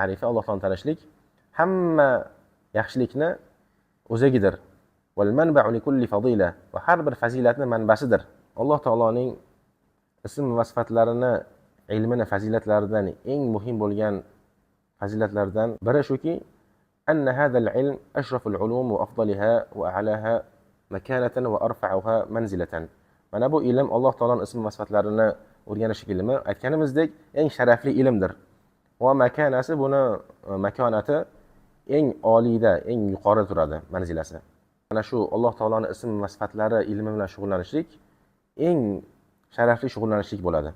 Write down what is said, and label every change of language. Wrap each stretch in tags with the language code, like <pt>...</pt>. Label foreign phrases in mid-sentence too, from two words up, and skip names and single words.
<uz>Ma'rifa, Alloh taolani tanishlik hamma yaxshilikni o'zigidir.</uz> <ar>والمنبع لكل فضيلة,</ar> <uz>va har bir fazilatni manbasidir. Alloh taoloning ism va sifatlarini, ilmini, fazilatlaridan eng muhim bo'lgan fazilatlardan biri shuki,</uz> <ar>أن هذا العلم أشرف العلوم وأفضلها وأعلاها مكانة وأرفعها منزلة.</ar> <uz>Mana bu ilm, Alloh taoloning ism va sifatlarini o'rganish ilmi, aytganimizdek, eng sharafli ilmdir. Va makanasi, buni makonati eng oliyda, eng yuqorida turadi, manzilasi. Mana shu Alloh taoloning ism va sifatlari ilmi bilan shug'ullanishlik eng sharafli shug'ullanishlik bo'ladi.</uz>